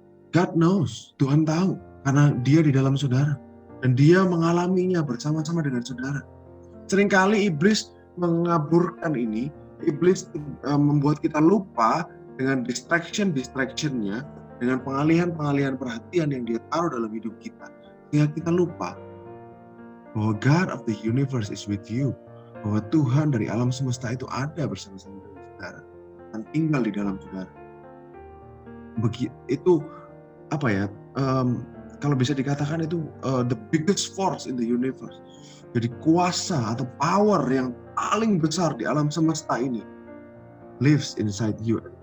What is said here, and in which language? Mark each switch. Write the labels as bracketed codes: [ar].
[en] God knows, [id] Tuhan tahu, karena dia di dalam saudara. Dan dia mengalaminya bersama-sama dengan saudara. Seringkali iblis mengaburkan ini, iblis membuat kita lupa dengan distraction-nya, dengan pengalihan perhatian yang dia taruh dalam hidup kita. Sehingga kita lupa bahwa [en] God of the universe is with you. [id] Bahwa Tuhan dari alam semesta itu ada bersama-sama dengan saudara. Dan tinggal di dalam saudara. Itu kalau bisa dikatakan itu [en] the biggest force in the universe. [id] Jadi kuasa atau power yang paling besar di alam semesta ini [en] lives inside you.